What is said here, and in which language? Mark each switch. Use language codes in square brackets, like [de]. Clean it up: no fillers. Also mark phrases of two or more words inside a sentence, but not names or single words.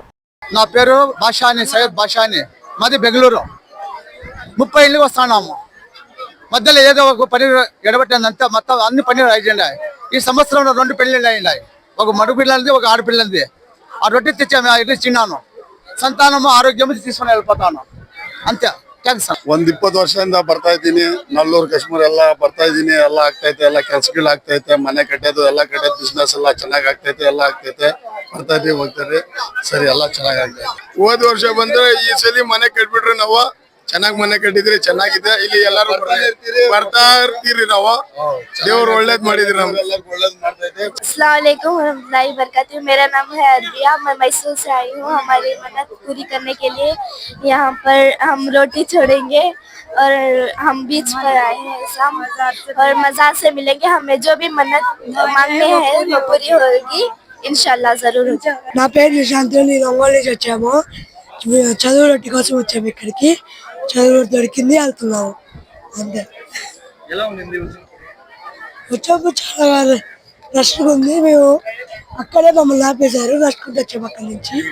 [te] నా పేరు బాషాని, సయ్యద్ బాషాని, మాది బెంగళూరు. 30 ఏళ్ళు వస్తున్నాము. మధ్యలో ఏదో ఒక పని ఎడబట్టిందంతా మొత్తం అన్ని పనులు అయిపోయినాయి. ఈ సంవత్సరంలో 2 పెళ్లిళ్ళు అయినాయి. ఒక మగ పిల్లలది, ఒక ఆడపిల్లలది. ఆ రొట్టె తెచ్చాము, ఇది తిన్నాను. సంతానము ఆరోగ్యము తీసుకొని వెళ్ళిపోతాను ಅಂತೆ. ಥ್ಯಾಂಕ್ಸ್. [kn] 20 ವರ್ಷದಿಂದ ಬರ್ತಾ ಇದ್ದೀನಿ. ನಲ್ಲೂರು ಕಾಶ್ಮೀರ ಎಲ್ಲ ಬರ್ತಾ ಇದ್ದೀನಿ. ಎಲ್ಲ ಆಗ್ತೈತೆ, ಎಲ್ಲ ಕೆಲ್ಸಗಳು ಆಗ್ತೈತೆ, ಮನೆ ಕಟ್ಟೋದು ಎಲ್ಲ ಕಟ್ಟೋದು, ಬಿಸ್ನೆಸ್ ಎಲ್ಲ ಚೆನ್ನಾಗಿ ಆಗ್ತೈತೆ, ಎಲ್ಲ ಆಗ್ತೈತೆ. ಬರ್ತಾ ಇದೀವಿ, ಹೋಗ್ತಾರೆ, ಸರಿ, ಎಲ್ಲ ಚೆನ್ನಾಗಿ ಆಗ್ತೈತೆ. ಹೋದ ವರ್ಷ ಬಂದ್ರೆ ಈ ಸಲ ಮನೆ ಕಟ್ಬಿಟ್ರೆ ನಾವು ಚೆನ್ನಾಗಿ ಮನೆ ಕಟ್ಟಿದ್ರಿ, ಚೆನ್ನಾಗಿದೆ. ಇಲ್ಲಿ ಎಲ್ಲರೂ ಬರ್ತಾ ಇರ್ತೀರಿ, ನಾವು ದೇವ್ರು ಒಳ್ಳೇದ್ ಮಾಡಿದ್ರಿ, ನಮ್ಗೆಲ್ಲರಿಗೂ ಒಳ್ಳೇದ್ ಮಾಡ್ತಾ ಇದ್ದೀವಿ. [ar] السلام عليكم ورحمة الله وبركاته. [hi] मेरा नाम है अदबिया, मैं मैसूर से आई हूँ। हमारी मन्नत पूरी करने के लिए यहाँ पर हम रोटी छोड़ेंगे और हम बीच पर आए हैं इस्लाम, और मज़ार से मिलेंगे। हमें जो भी मन्नत मांगने हैं वो पूरी होगी इंशाल्लाह, जरूर हो जाएगा। [te] నా పేరు నిశాంత్, నేను ఒంగోలు నుంచి వచ్చాము. చదువు రొట్టె కోసం వచ్చాము ఇక్కడికి. చదువు రొట్టె దొరికింది, వెళ్తున్నాము అంతే. వచ్చాము, చాలా రష్గా ఉంది. మేము అక్కడే మమ్మల్ని ఆపేశారు, రష్కుంటూ వచ్చాము అక్కడి నుంచి.